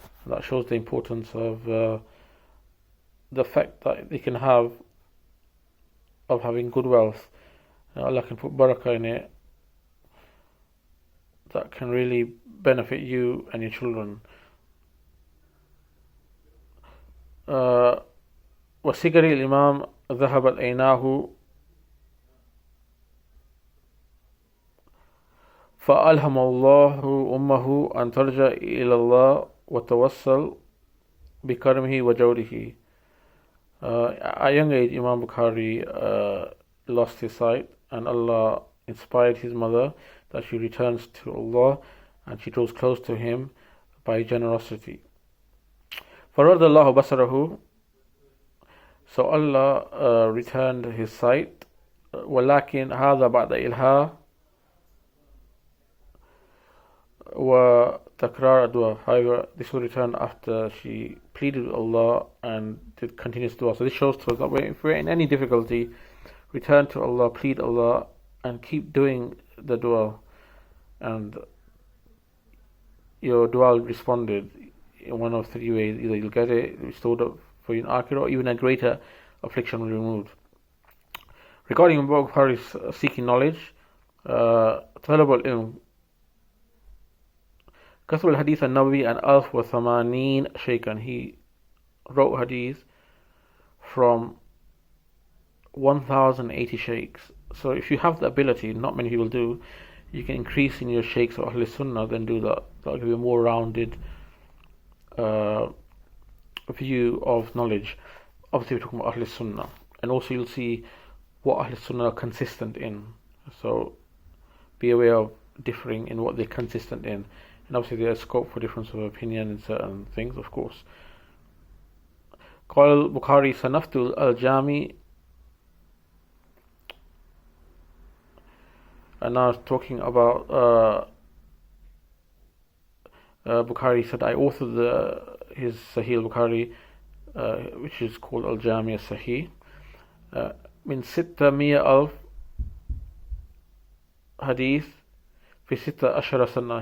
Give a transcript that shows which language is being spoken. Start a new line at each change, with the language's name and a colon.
English: That shows the importance of the fact that they can have of having good wealth. Allah can put barakah in it that can really benefit you and your children.
Arabic: وصغر الإمام ذهبت عيناه فألهم الله أمه أن ترجع إلى الله وتوسل بكرمه وجوده.
English: At a young age, Imam Bukhari lost his sight, and Allah inspired his mother that she returns to Allah and she draws close to Him by generosity. فَرَدَ اللَّهُ بَصَرَهُ, so Allah returned his sight.
Arabic: وَلَكِنْ هَذَا بَعْدَ إِلْهَا وَتَكْرَارَ دُعَى.
English: However, this will return after she pleaded with Allah and did continuous dua. So this shows to us that if we're in any difficulty, return to Allah, plead Allah, and keep doing the dua, and your dua will be responded in one of three ways. Either you'll get it restored up for you in Akhirah, or even a greater affliction will be removed.
Arabic: Regarding Abu Bukhari's seeking knowledge, طلب العلم كتب الحديث النبوي عن 1080 شيخا.
English: He wrote hadith from 1080 sheikhs. So if you have the ability, not many people do, you can increase in your sheikhs of Ahl Sunnah, then do that. That'll give you a more rounded view of knowledge. Obviously we're talking about Ahl Sunnah, and also you'll see what Ahl Sunnah are consistent in. So be aware of differing in what they're consistent in, and obviously there's scope for difference of opinion in certain things, of course.
Arabic: قال البخاري صنفت الجامي.
English: And now talking about Bukhari said, I authored his Sahih al-Bukhari, which is called Al-Jami al-Sahih, من 600,000 hadith في 16 سنة.